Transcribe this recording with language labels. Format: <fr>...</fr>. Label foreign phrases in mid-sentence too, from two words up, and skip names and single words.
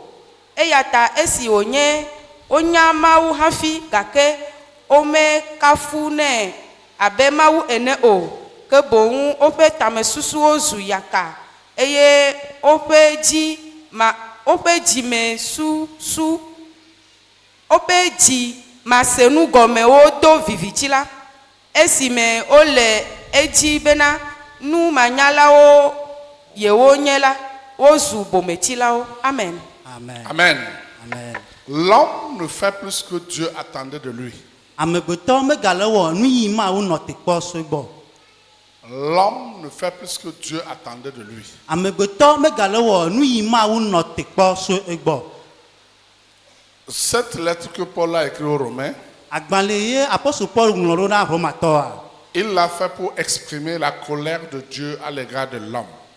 <ee>Eya ta esi wonya mawu hafi gake wome kafu ne abe mawu ene o ke boŋu woƒe tamesusuwo zu yaka eye woƒe dzime woƒe dzi masenu gɔmewo do vivitsi la esime wole edzi bena nu manyalawo yewo nye la wozu bometsilawo. Amen. Amen. Amen. Amen.</ee> <fr>L'homme ne fait plus que Dieu attendait de lui. L'homme ne fait plus que Dieu attendait de lui. Cette lettre que Paul a écrite aux Romains, il l'a fait pour exprimer la colère de Dieu à l'égard de l'homme.</fr>